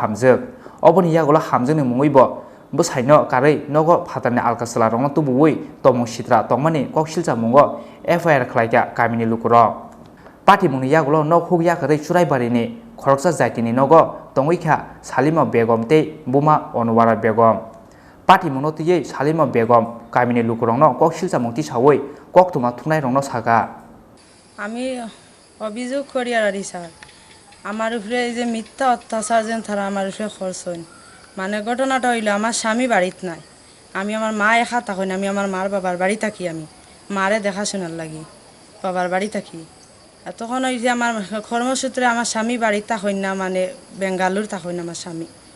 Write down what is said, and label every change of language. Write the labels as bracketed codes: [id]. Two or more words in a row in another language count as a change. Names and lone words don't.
[trp] हामजोक अबनि यागुलो हामजोकनि मुङैबो बुसाइनो कारै नग फातारनि आलकासला रंनो तुबुवै तमु सिद्रा तंमानि ककसिलजामुंगो एफआईआर खलाइके कामिनि लुकुराव पार्टी मुंनि यागुलो नग हुक याकारै चुराइबारिनि खरकसा जायतिनि नग तंगैखा सालिमा बेगम ते बुमा अनुवारा बेगम पार्टी मुंनो तियै सालिमा बेगम कामिनि लुकुरंनो ककसिलजामुंति सावै कक्तुमा थुनाय रंनो सागा [bn] আমি অভিযোগ করি আর স্যার আমার উপরে এই যে মিথ্যা অত্যাচার যেন তারা আমার উপরে খরচ হন মানে ঘটনাটা হইলো আমার স্বামী বাড়িতে নাই আমি আমার মা একা থাকি না আমি আমার মার বাবার বাড়ি থাকি আমি মারে দেখাশোনার লাগি বাবার বাড়ি থাকি আর তখন ওই যে আমার কর্মসূত্রে আমার স্বামী বাড়িতে থাকেন না মানে বেঙ্গালুর থাকেন না আমার স্বামী